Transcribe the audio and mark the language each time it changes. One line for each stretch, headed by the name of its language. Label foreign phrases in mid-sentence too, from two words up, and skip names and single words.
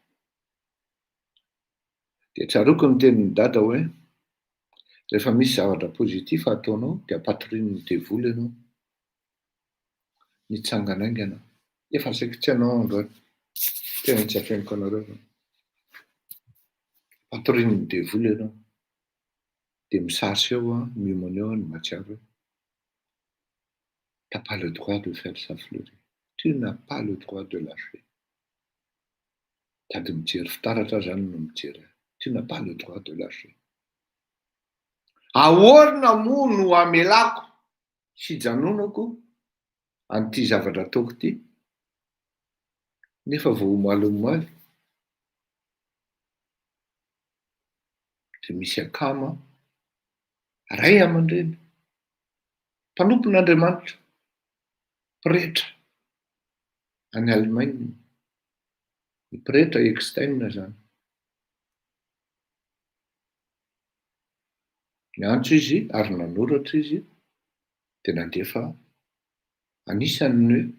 Malagasy: dia tsaroako ny tenin'ny dada hoe rehefa misy zavatra pozitif ataonao dia ampatoriany ny devoly ianao nitsanganaingana efa saiko tsy anao androany tena tsy afeniko anareo ampatoriany ny devoly ianao dia misarika eo miomana eo ny matsiaro
French: t'as pas le droit de faire ça fleurir tu n'as pas le droit de lâcher
Malagasy: tady mijery fitaratra zany no mijery
French: tu n'as pas le droit de lâcher
Malagasy: ahoana moa no amelako sy janonako an'ity zavatra ataoko ity nefa vao omaly dia misy akama ray aman-dreny mpanompon'Andriamanitra pretra any Allemagne ny pretra Eckstein zany niantso izy ary nanoratra izy dia nandefa anisan'ny